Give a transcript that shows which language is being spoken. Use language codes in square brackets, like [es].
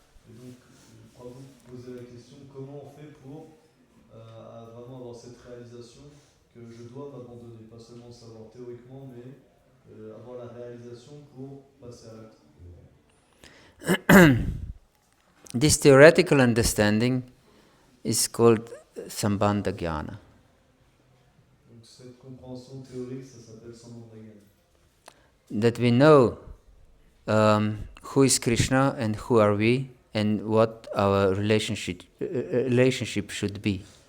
[fr] Et donc, Prabhu posait la question comment on fait pour vraiment avoir cette réalisation que je dois m'abandonner, pas seulement savoir théoriquement, mais avoir la réalisation pour passer à l'acte. [en] This theoretical understanding is called Sambandha Jnana. [fr] Donc cette compréhension théorique, ça s'appelle Sambandha Jnana. [en] That we know who is Krishna and who are we and what our relationship should be.